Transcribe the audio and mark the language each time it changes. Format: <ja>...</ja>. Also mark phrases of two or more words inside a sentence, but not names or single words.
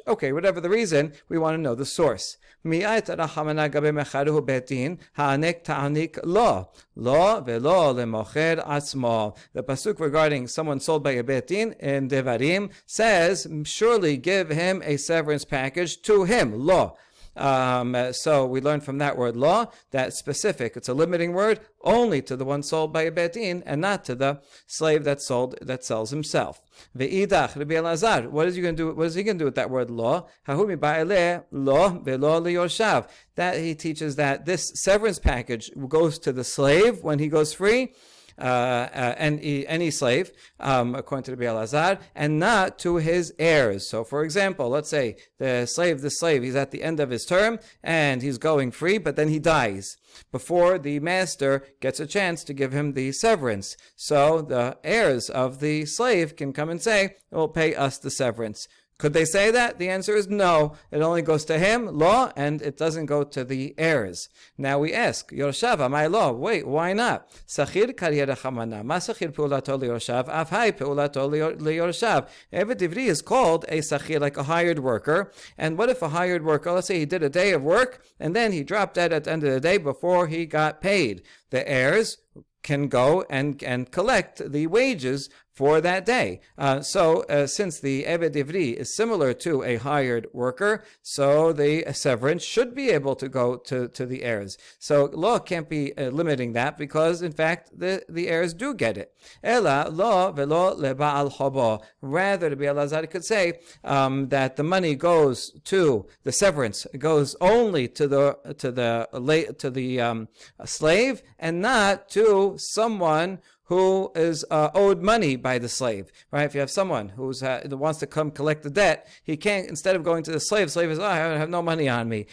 <en>Okay, whatever the reason, we want to know the source. The pasuk regarding someone sold by a</en> <he>בית דין</he> <en>in Devarim says, surely give him a severance package to him, lo. So we learn from that word law that specific, it's a limiting word only to the one sold by a</en> <he>בית דין</he> <en>and not to the slave that sells himself. Ve'idach, Rabbi Elazar, what is he going to do with that word law?</en> <he>ההוא מבעי ליה לו ולא ליורשיו.</he> <en>That he teaches that this severance package goes to the slave when he goes free, any slave, according to the Elazar, and not to his heirs. So, for example, let's say the slave, he's at the end of his term and he's going free, but then he dies before the master gets a chance to give him the severance. So the heirs of the slave can come and say, "Well, pay us the severance." Could they say that? The answer is no. It only goes to him, law, and it doesn't go to the heirs. Now we ask, Yorshav, my law. Wait, why not?</en> <he>שכיר קריה רחמנא. מה שכיר פעולתו ליורשיו, אף האי פעולתו ליורשיו. עבד עברי</he> <en>is called a sachir, like a hired worker. And what if a hired worker, let's say he did a day of work, and then he dropped dead at the end of the day before he got paid? The heirs can go and collect the wages for that day. Since the</en> <he>עבד עברי</he> <en>is similar to a hired worker, so the severance should be able to go to the heirs. So law can't be limiting that, because in fact the heirs do get it.</en> <he>אלא לו ולא לבעל חובו.</he> <en>Rather, Rabbi Elazar could say that the money goes to the severance goes only to the slave and not to someone who is owed money by the slave, right? If you have someone who wants to come collect the debt, he can't, instead of going to the slave says, I have no money on me.</en>